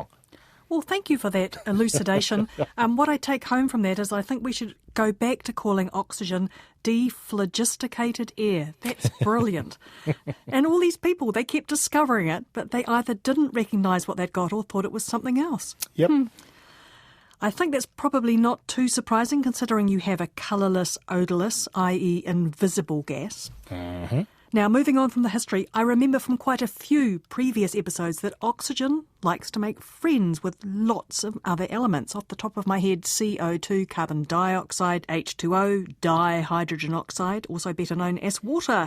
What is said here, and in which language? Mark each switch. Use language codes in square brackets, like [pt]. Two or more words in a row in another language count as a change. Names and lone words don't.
[en] Well, thank you for that elucidation. What I take home from that is I think we should go back to calling oxygen dephlogisticated air. That's brilliant. And all these people, they kept discovering it, but they either didn't recognise what they'd got or thought it was something else. Yep. I think that's probably not too surprising considering you have a colourless, odourless, i.e. invisible gas. Mm-hmm. Now, moving on from the history, I remember from quite a few previous episodes that oxygen likes to make friends with lots of other elements. Off the top of my head, CO2, carbon dioxide, H2O, dihydrogen oxide, also better known as water.